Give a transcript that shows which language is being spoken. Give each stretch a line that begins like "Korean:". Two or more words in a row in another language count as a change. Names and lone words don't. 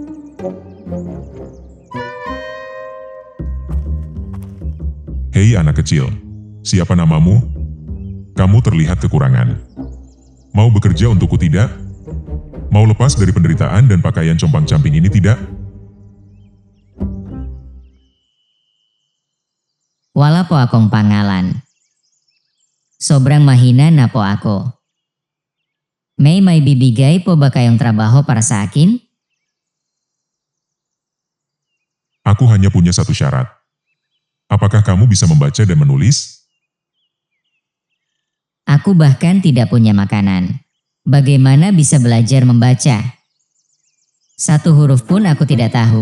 Indonesian: Hei anak kecil, siapa namamu? Kamu terlihat kekurangan. Mau bekerja untukku tidak? Mau lepas dari penderitaan dan pakaian compang-camping ini tidak?
Filipino: Wala po akong pangalan. Sobrang mahina na po ako. May bibigay po ba kayong trabaho para sa akin?
Indonesian: Aku hanya punya satu syarat. Apakah kamu bisa membaca dan menulis? Aku bahkan tidak punya makanan. Bagaimana bisa belajar membaca? Satu huruf pun aku tidak tahu.